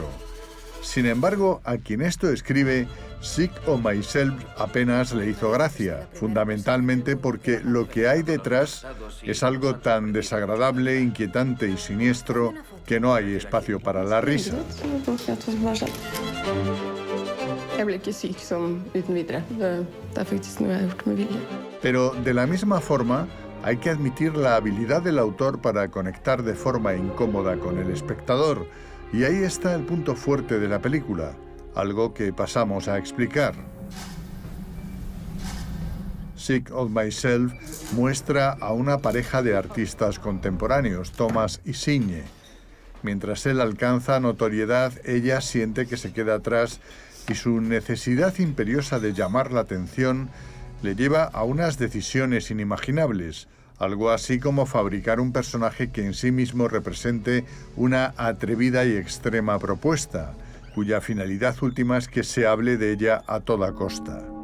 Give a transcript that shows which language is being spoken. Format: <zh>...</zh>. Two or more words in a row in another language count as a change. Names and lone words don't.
<es>Sin embargo, a quien esto escribe, Sick of Myself apenas le hizo gracia, fundamentalmente porque lo que hay detrás es algo tan desagradable, inquietante y siniestro que no hay espacio para la risa.</es> <no>Jeg ble ikke syk sånn uten videre. Det faktisk noe jeg har gjort med vilje.</no> <es>Pero de la misma forma, hay que admitir la habilidad del autor para conectar de forma incómoda con el espectador, y ahí está el punto fuerte de la película, algo que pasamos a explicar. Sick of Myself muestra a una pareja de artistas contemporáneos, Thomas y Signe. Mientras él alcanza notoriedad, ella siente que se queda atrás y su necesidad imperiosa de llamar la atención le lleva a unas decisiones inimaginables, algo así como fabricar un personaje que en sí mismo represente una atrevida y extrema propuesta, cuya finalidad última es que se hable de ella a toda costa.</es>